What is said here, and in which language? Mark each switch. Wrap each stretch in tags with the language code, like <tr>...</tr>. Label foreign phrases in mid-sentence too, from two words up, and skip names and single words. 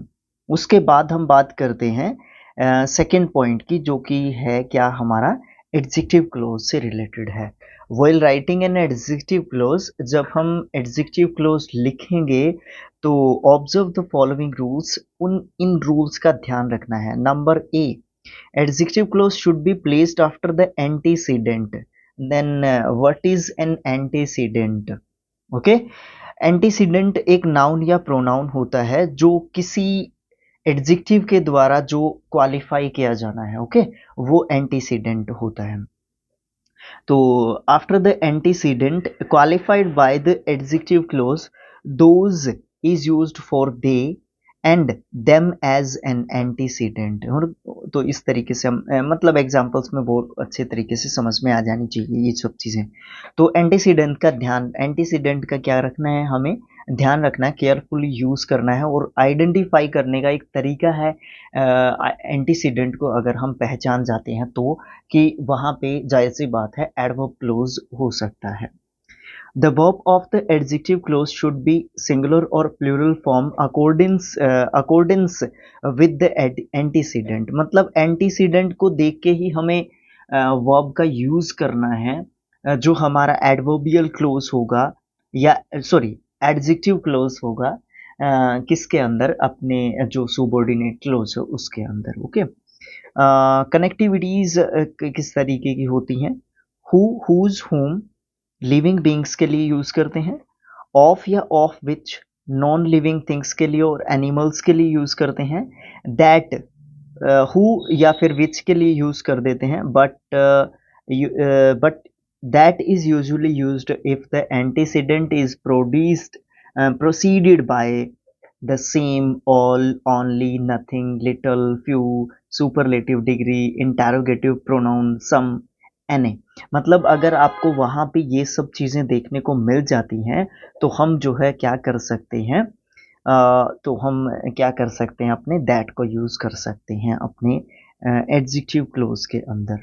<hi>उसके बाद हम बात करते हैं</hi> <en>second point</en> <hi>की, जो कि है क्या हमारा</hi> <en>adjective clause</en> <hi>से रिलेटेड है.</hi> <en>while writing an adjective clause,</en> <hi>जब हम</hi> <en>adjective clause</en> <hi>लिखेंगे तो</hi> <en>observe the following rules,</en> <hi>इन रूल्स का ध्यान रखना है.</hi> <en>Number A, adjective clause should be placed after the antecedent. Then what is an antecedent. ओके।</en> <hi>एंटीसीडेंट एक नाउन या प्रोनाउन होता है जो किसी एडजेक्टिव के द्वारा जो क्वालिफाई किया जाना है, ओके, वो एंटीसीडेंट होता है।</hi> <en>तो after the antecedent qualified by the adjective clause, those is used for they and them as an antecedent.</en> <hi>और तो इस तरीके से हम मतलब एग्जांपल्स में बहुत अच्छे तरीके से समझ में आ जानी चाहिए ये सब चीज़ें। तो एंटीसीडेंट का क्या रखना है, हमें ध्यान रखना है,</hi> <en>carefully use</en> <hi>करना है और आइडेंटिफाई करने का एक तरीका है एंटीसीडेंट को अगर हम पहचान जाते हैं तो, कि वहाँ पे जाहिर सी बात है</hi> <en>adverb clause</en> <hi>हो सकता है।</hi> <en>The verb of the adjective clause should be singular or plural form accordance with the antecedent।</en> <hi>मतलब antecedent को देख के ही हमें verb का यूज करना है, जो हमारा</hi> <en>adverbial clause</en> <hi>होगा या सॉरी</hi> <en>adjective clause</en> <hi>होगा किसके अंदर, अपने जो</hi> <en>subordinate clause</en> <hi>है उसके अंदर। ओके। कनेक्टिविटीज किस तरीके की होती हैं,</hi> <en>who, whose, whom living beings</en> <hi>के लिए यूज करते हैं, ऑफ या</hi> <en>of which non living things</en> <hi>के लिए और एनिमल्स के लिए यूज करते हैं,</hi> <en>that who</en> <hi>या फिर विच के लिए यूज कर देते हैं,</hi> <en>but that is usually used if the antecedent is preceded by the same, all, only, nothing, little, few, superlative degree, interrogative pronoun, some, any.</en> <hi>मतलब अगर आपको वहाँ पे ये सब चीज़ें देखने को मिल जाती हैं तो हम जो है क्या कर सकते हैं, तो हम क्या कर सकते हैं, अपने दैट को यूज़ कर सकते हैं अपने</hi> <en>adjective clause</en> <hi>के अंदर।</hi>